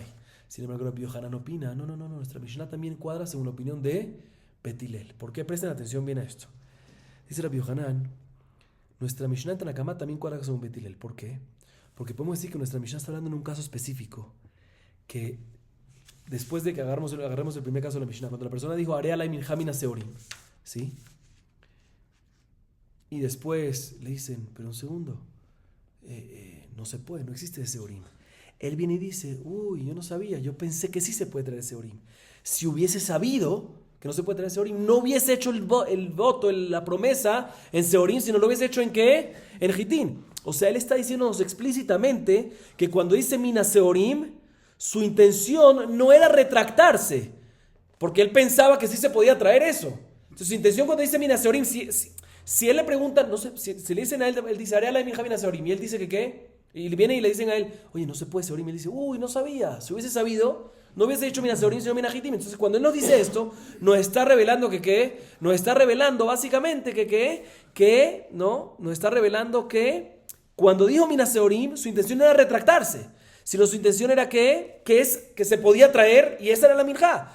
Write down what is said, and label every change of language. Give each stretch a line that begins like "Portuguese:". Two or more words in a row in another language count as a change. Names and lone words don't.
Spanish: Sin embargo, Rabbi Yohanan opina, no, nuestra Mishnah también cuadra según la opinión de Bet Hillel. ¿Por qué? Presten atención bien a esto. Dice Rabbi Yohanan, nuestra Mishnah en Tanakama también cuadra según Bet Hillel. ¿Por qué? Porque podemos decir que nuestra Mishnah está hablando en un caso específico, que después de que agarremos el primer caso de la Mishnah, cuando la persona dijo,
Hebrew: הרי עלי מנחה מן השעורים,
Spanish: ¿sí? Y después le dicen, pero un segundo, no se puede, no existe ese orim. Él viene y dice, uy, yo no sabía, yo pensé que sí se puede traer ese orim. Si hubiese sabido que no se puede traer ese orim, no hubiese hecho el voto, la promesa en Seorim, sino lo hubiese hecho ¿en qué? En Gitín. O sea, él está diciéndonos explícitamente que cuando dice
Hebrew: מן השעורים,
Spanish: su intención no era retractarse, porque él pensaba que sí se podía traer eso. Entonces su intención cuando dice
Hebrew: מן השעורים,
Spanish: si él le pregunta, no sé, si le dicen a él dice,
Hebrew: הרי עלי מנחה מן השעורים,
Spanish: y él dice que ¿qué? Y viene y le dicen a él, oye, no se puede Seorim, y él dice, uy, no sabía, si hubiese sabido, no hubiese dicho
Hebrew: מן השעורים,
Spanish: sino
Hebrew: מן החטים.
Spanish: Entonces cuando él nos dice esto, nos está revelando que ¿qué? Nos está revelando básicamente que nos está revelando que cuando dijo
Hebrew: מן השעורים,
Spanish: su intención no era retractarse, sino su intención era que se podía traer, y esa era la minja.